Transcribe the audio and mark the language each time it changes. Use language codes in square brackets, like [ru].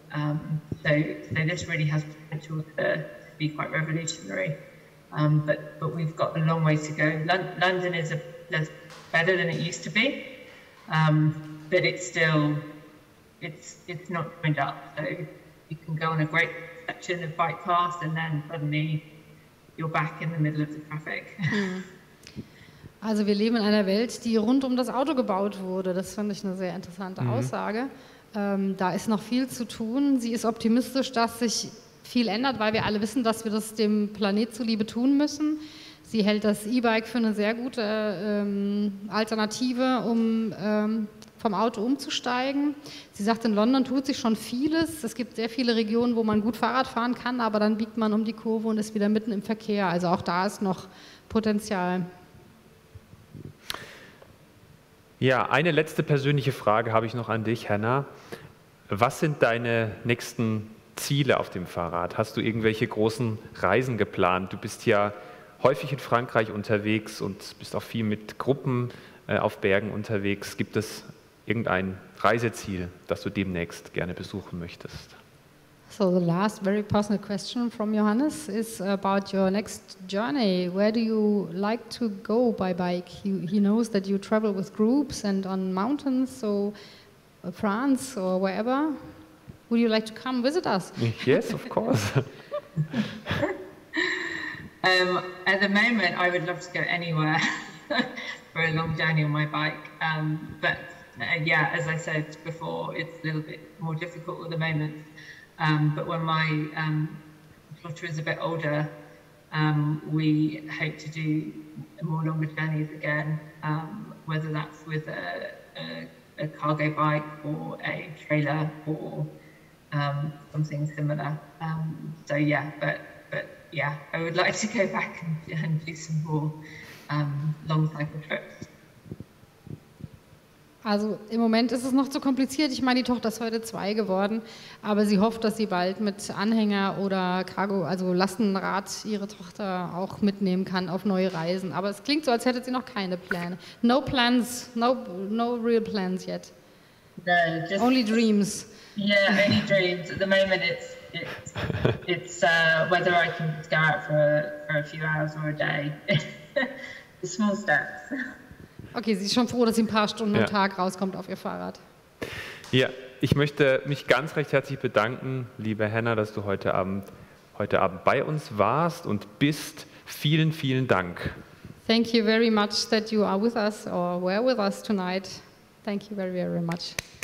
[en] So this really has potential to be quite revolutionary, but we've got a long way to go. London is better than it used to be, but it's still it's not joined up. So you can go on a great section of bike paths, and then suddenly you're back in the middle of the traffic. [de] Also wir leben in einer Welt, die rund um das Auto gebaut wurde. Das fand ich eine sehr interessante Aussage. Da ist noch viel zu tun. Sie ist optimistisch, dass sich viel ändert, weil wir alle wissen, dass wir das dem Planet zuliebe tun müssen. Sie hält das E-Bike für eine sehr gute Alternative, um vom Auto umzusteigen. Sie sagt, in London tut sich schon vieles. Es gibt sehr viele Regionen, wo man gut Fahrrad fahren kann, aber dann biegt man um die Kurve und ist wieder mitten im Verkehr. Also auch da ist noch Potenzial. Ja, eine letzte persönliche Frage habe ich noch an dich, Hannah. Was sind deine nächsten Ziele auf dem Fahrrad? Hast du irgendwelche großen Reisen geplant? Du bist ja häufig in Frankreich unterwegs und bist auch viel mit Gruppen auf Bergen unterwegs. Gibt es irgendein Reiseziel, das du demnächst gerne besuchen möchtest? [en] So the last very personal question from Johannes is about your next journey. Where do you like to go by bike? He knows that you travel with groups and on mountains, so France or wherever. Would you like to come visit us? Yes, of course. At the moment, I would love to go anywhere for a long journey on my bike. But yeah, as I said before, it's a little bit more difficult at the moment. But when my daughter is a bit older, we hope to do more longer journeys again, whether that's with a cargo bike or a trailer or something similar. So yeah, but yeah, I would like to go back and do some more long cycle trips. [de] Also im Moment ist es noch zu kompliziert. Ich meine, die Tochter ist heute 2 geworden, aber sie hofft, dass sie bald mit Anhänger oder Cargo, also Lastenrad, ihre Tochter auch mitnehmen kann auf neue Reisen. Aber es klingt so, als hätte sie noch keine Pläne. [en] No plans, no real plans yet. No, just only dreams. Yeah, only dreams. At the moment, it's whether I can go out for a few hours or a day. The small steps. [de] Okay, sie ist schon froh, dass sie ein paar Stunden am Tag rauskommt auf ihr Fahrrad. Ja, ich möchte mich ganz recht herzlich bedanken, liebe Hannah, dass du heute Abend bei uns warst und bist. Vielen, vielen Dank. [en] Thank you very much that you are with us or were with us tonight. Thank you very, very much.